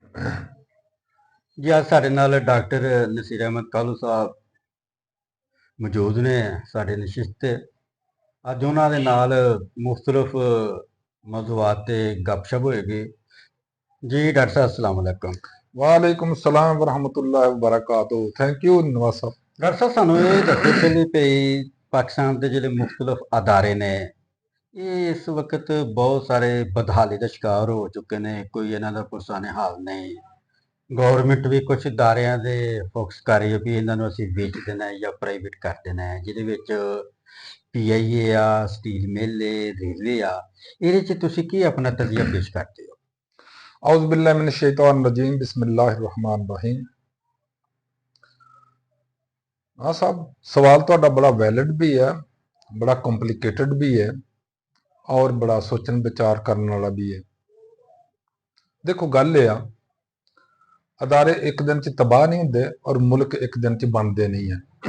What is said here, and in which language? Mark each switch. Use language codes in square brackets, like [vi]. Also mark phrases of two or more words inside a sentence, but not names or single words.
[pa] ਜੀ ਅੱਜ ਸਾਡੇ ਨਾਲ ਡਾਕਟਰ ਨਸੀਰ ਅਹਿਮਦ ਕਾਲੂ ਸਾਹਿਬ ਮੌਜੂਦ ਨੇ ਸਾਡੇ ਨਸ਼ਿਸਤ ਤੇ। ਅੱਜ ਉਹਨਾਂ ਦੇ ਨਾਲ ਮੁਖਤਲਿਫ ਮੌਜ਼ੂਆਤ ਤੇ ਗੱਪਸ਼ਪ ਹੋਏਗੀ। ਜੀ ਡਾਕਟਰ ਸਾਹਿਬ [ar] السلام عليكم. وعليكم السلام ورحمة الله وبركاته. [en] thank you [ar] नवाज साहब। [pa] ਡਾਕਟਰ ਸਾਹਿਬ ਸਾਨੂੰ ਇਹ ਦੱਸੋ ਪਹਿਲੀ ਭਈ ਪਾਕਿਸਤਾਨ ਦੇ ਜਿਹੜੇ ਮੁਖਤਲਿਫ ਅਦਾਰੇ ਨੇ ਇਹ ਇਸ ਵਕਤ ਬਹੁਤ ਸਾਰੇ ਬਦਹਾਲੀ ਦਾ ਸ਼ਿਕਾਰ ਹੋ ਚੁੱਕੇ ਨੇ, ਕੋਈ ਇਹਨਾਂ ਦਾ ਪੁਰਸਾਨੇ ਹਾਲ ਨਹੀਂ। ਗਵਰਨਮੈਂਟ ਵੀ ਕੁਝ ਅਦਾਰਿਆਂ ਦੇ ਫੋਕਸ ਕਰ ਰਹੀ ਹੈ ਵੀ ਇਹਨਾਂ ਨੂੰ ਅਸੀਂ ਵੇਚ ਦੇਣਾ ਹੈ ਜਾਂ ਪ੍ਰਾਈਵੇਟ ਕਰ ਦੇਣਾ ਹੈ, ਜਿਹਦੇ ਵਿੱਚ ਪੀਆਈਏ ਆ, ਸਟੀਲ ਮਿਲ ਏ, ਰੇਲਵੇ ਆ। ਇਹਦੇ 'ਚ ਤੁਸੀਂ ਕੀ ਆਪਣਾ ਤਜਜ਼ੀਆ ਪੇਸ਼ ਕਰਦੇ ਹੋ? [ar] أعوذ بالله من الشيطان الرجيم، بسم الله الرحمن الرحيم. [pa] हाँ साहब, सवाल ਤੁਹਾਡਾ ਬੜਾ ਵੈਲਿਡ ਵੀ ਹੈ, ਬੜਾ ਕੰਪਲਿਕੇਟਡ ਵੀ ਹੈ ਔਰ ਬੜਾ ਸੋਚਣ ਵਿਚਾਰ ਕਰਨ ਵਾਲਾ ਵੀ ਹੈ। ਦੇਖੋ ਗੱਲ ਇਹ ਆ, ਅਦਾਰੇ ਇੱਕ ਦਿਨ ਚ ਤਬਾਹ ਨਹੀਂ ਹੁੰਦੇ ਔਰ ਮੁਲਕ ਇੱਕ ਦਿਨ ਚ ਬਣਦੇ ਨਹੀਂ ਹੈ।